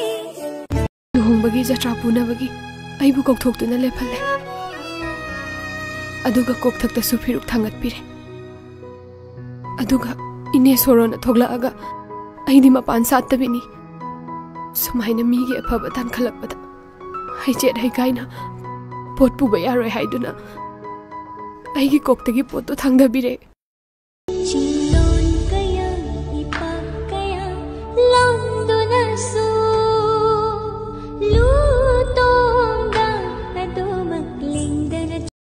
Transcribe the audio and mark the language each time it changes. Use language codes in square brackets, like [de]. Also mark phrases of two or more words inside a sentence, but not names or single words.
[mni] luhombagi jatra punabagi aibu kokthokduna lephalle aduga kokthakta sufiruk thangat pire aduga ine sorona thoglaaga aidi mapan sattabini sumaina migi afaba tan khalakpada haijet haigaina pot puba yaroi haiduna aigi koktagi potto thangdabire chilon kaya ipak kaya londona su lutonga adomak lingdara